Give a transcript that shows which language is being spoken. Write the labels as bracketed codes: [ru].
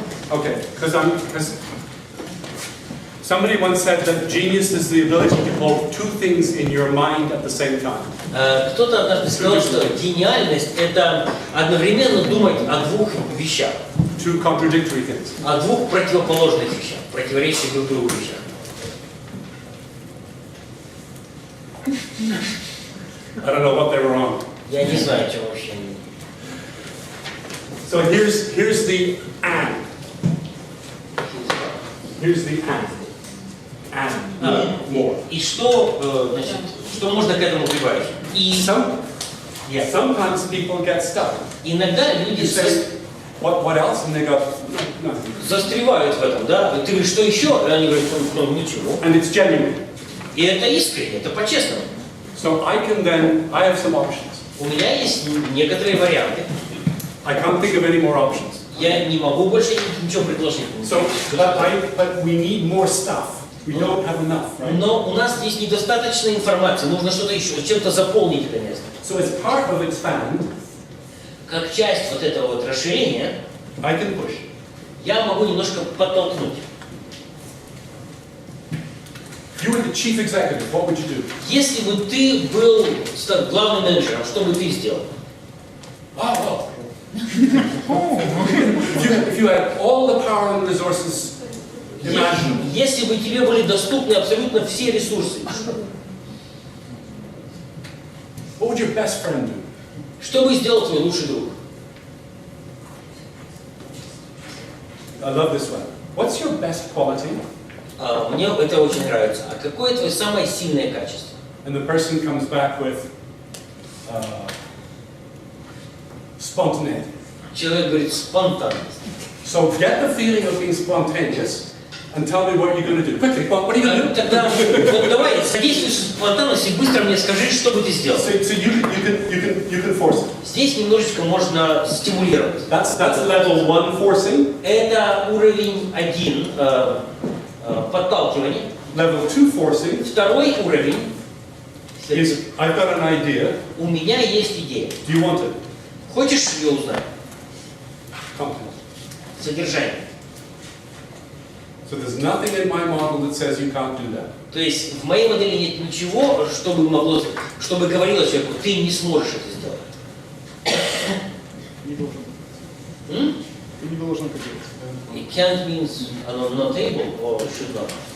[en] Okay, because somebody once said that genius is the ability to hold two things in your mind at the same time. [ru] Кто-то однажды сказал, что гениальность – это одновременно думать о двух вещах. [en] Two contradictory things. [ru] О двух противоположных вещах, противоречащих друг другу вещах. [en] I don't know what they were on. [ru] Я не знаю, о чем вообще. [en] So here's the and. Here's the and more. [ru] И что, значит, что можно к этому прибавить? И [en] sometimes people get stuck. [ru] Иногда люди [en] what else? And they go, no. [ru] Застревают в этом, да? Ты говоришь, что еще? И они говорят, ну ничего. [en] And it's genuine. [ru] И это искренне, это по-честному. [en] So I have some options. [ru] У меня есть некоторые варианты. [en] I can't think of any more options. [ru] Я не могу больше ничего предложить. [en] So, but we need more stuff. We don't have enough, right? [ru] Но у нас здесь недостаточно информации, нужно что-то еще, чем-то заполнить это место. [en] So as part of expand, [ru] как часть вот этого вот расширения, [en] I can push. [ru] Я могу немножко подтолкнуть. [en] You were the chief executive. What would you do? [ru] Если бы ты был главным менеджером, что бы ты сделал? [en] Oh. If you had all the power and resources imaginable. [ru] Если бы тебе были доступны абсолютно все ресурсы. [en] What would your best friend do? [ru] Что бы сделал твой лучший друг? [en] I love this one. What's your best quality? [ru] Мне это очень нравится. А какое твое самое сильное качество? [en] And the person comes back with spontaneity. [ru] Человек говорит спонтанность. [en] So get the feeling of being spontaneous and tell me what you're going to do. Quickly, what are you going to do? [ru] Тогда вот давай, содействуй спонтанности, быстро мне скажи, что бы ты сделал. [en] So you can force it. [ru] Здесь немножечко можно стимулировать. [en] That's level 1 forcing. [ru] Это уровень 1 подталкивания. [en] Level 2 forcing. [ru] Второй уровень. [en] Is I've got an idea. [ru] У меня есть идея. [en] Do you want it? [ru] Хочешь ее узнать? [en] Content. [ru] Содержание. [en] So there's nothing in my model that says you can't do that. [ru] То есть в моей модели нет ничего, чтобы могло, чтобы говорило человеку, ты не сможешь это сделать. Не должен. Ты не должен это делать. [en] It can't means not able or should not.